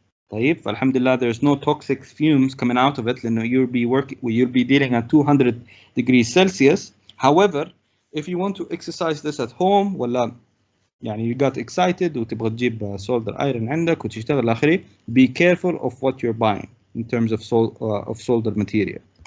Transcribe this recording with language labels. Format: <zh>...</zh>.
<ar>طيب, فالحمد لله</ar> <en>there's no toxic fumes coming out of it لأنه you'll be dealing at 200 degrees Celsius. However, if you want to exercise this at home ولا</en> <ar>يعني</ar> <en>you got excited</en> <ar>وتبغى تجيب solder iron عندك وتشتغل آخره.</ar> <en>Be careful of what you're buying in terms of solder material.</en>